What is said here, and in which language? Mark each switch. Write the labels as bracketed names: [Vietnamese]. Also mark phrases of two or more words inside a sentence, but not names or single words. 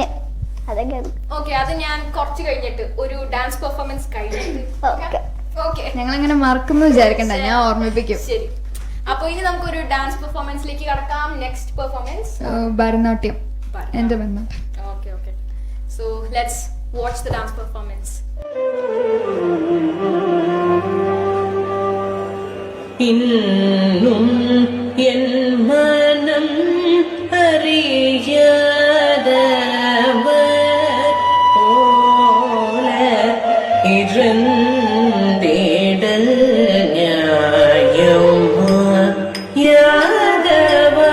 [Malayalam] ഓക്കെ, അത് ഞാൻ കുറച്ച് കഴിഞ്ഞിട്ട് ഒരു [English] dance performance [Malayalam] കഴിഞ്ഞിട്ട്. ഞങ്ങൾ അങ്ങനെ മറക്കുന്നു വിചാരിക്കണ്ട, ഞാൻ ഓർമ്മിപ്പിക്കും. ശരി, അപ്പൊ ഇനി നമുക്കൊരു ഡാൻസ് പെർഫോമൻസിലേക്ക് കടക്കാം. [English] next performance [Malayalam] ഭരതനാട്യം, എന്റെ ബന്ധം. [English] okay, so let's watch the dance performance. [Tamil] இன்னும் என் மனம் அறியாதவர் போல இருந்திடல் நியாயமா யாதவா